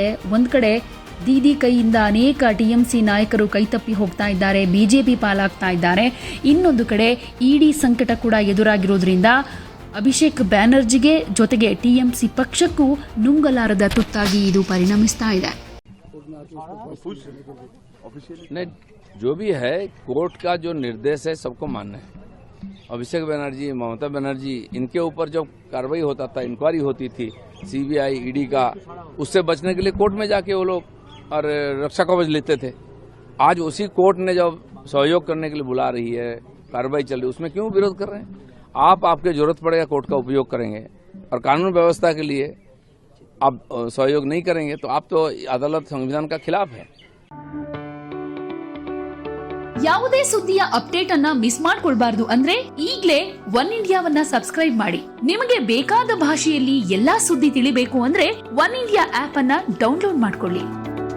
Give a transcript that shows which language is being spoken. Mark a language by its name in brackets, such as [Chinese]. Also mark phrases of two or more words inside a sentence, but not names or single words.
[Kannada] ಒಂದ್ ಕಡೆ ದೀದಿ ಕೈಯಿಂದ ಅನೇಕ ಟಿಎಂಸಿ ನಾಯಕರು ಕೈತಪ್ಪಿ ಹೋಗ್ತಾ ಇದ್ದಾರೆ, ಬಿಜೆಪಿ ಪಾಲಾಗ್ತಾ ಇದ್ದಾರೆ. ಇನ್ನೊಂದು ಕಡೆ ಇಡಿ ಸಂಕಟ ಕೂಡ ಎದುರಾಗಿರೋದ್ರಿಂದ ಅಭಿಷೇಕ್ ಬ್ಯಾನರ್ಜಿಗೆ ಜೊತೆಗೆ ಟಿಎಂಸಿ ಪಕ್ಷಕ್ಕೂ ನುಂಗಲಾರದ ತುತ್ತಾಗಿ ಇದು ಪರಿಣಮಿಸ್ತಾ ಇದೆ. [Hindi] नहीं, जो भी है कोर्ट का जो निर्देश है सबको मानना है. अभिषेक बनर्जी, ममता बनर्जी, इनके ऊपर जब कार्रवाई होता था, इंक्वायरी होती थी सीबीआई ईडी का, उससे बचने के लिए कोर्ट में जाके वो लोग और रक्षा कवच लेते थे. आज उसी कोर्ट ने जब सहयोग करने के लिए बुला रही है, कार्रवाई चल रही है, उसमें क्यों विरोध कर रहे हैं? आप आपके जरूरत पड़ेगा कोर्ट का उपयोग करेंगे और कानून व्यवस्था के लिए आप सहयोग नहीं करेंगे तो आप तो अदालत संविधान का खिलाफ है. [Kannada] ಯಾವುದೇ ಸುದ್ದಿಯ ಅಪ್ಡೇಟ್ ಅನ್ನ ಮಿಸ್ ಮಾಡ್ಕೊಳ್ಬಾರ್ದು ಅಂದ್ರೆ ಈಗಲೇ ಒನ್ ಇಂಡಿಯಾವನ್ನ ಸಬ್ಸ್ಕ್ರೈಬ್ ಮಾಡಿ. ನಿಮಗೆ ಬೇಕಾದ ಭಾಷೆಯಲ್ಲಿ ಎಲ್ಲಾ ಸುದ್ದಿ ತಿಳಿಬೇಕು ಅಂದ್ರೆ ಒನ್ ಇಂಡಿಯಾ ಆಪ್ ಅನ್ನ ಡೌನ್ಲೋಡ್ ಮಾಡ್ಕೊಳ್ಳಿ.